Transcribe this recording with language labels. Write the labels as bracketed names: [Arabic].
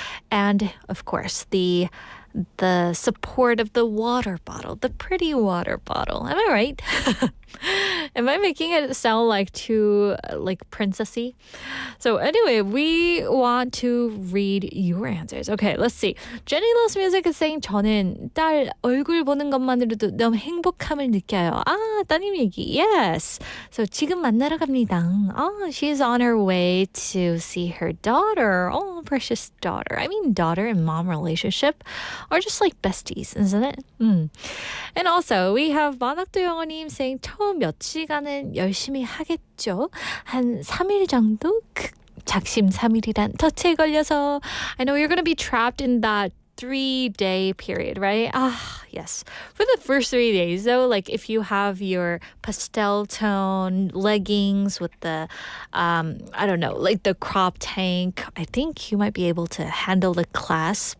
[English] And of course, the support of the water bottle, the pretty water bottle. Am I right? Am I making it sound like too like princessy? So anyway, we want to read your answers. Okay, let's see. Jenny Loves Music is saying [Korean] 저는 딸 얼굴 보는 것만으로도 너무 행복함을 느껴요. 따님 얘기. [English] Yes. So [Korean] 지금 만나러 갑니다. [English] She's on her way to see her daughter. Oh, precious daughter. I mean, daughter and mom relationship are just like besties, isn't it? And also, we have [Korean] 만학도 영어님 [English] saying [Korean] 처음 몇 시간은 열심히 하겠죠. 한 3일 정도 작심 3일이란 덫에 걸려서 [English] I know you're going to be trapped in that 3-day period, right? Yes. For the first 3 days, though, like if you have your pastel tone leggings with the, I don't know, like the crop tank, I think you might be able to handle the class.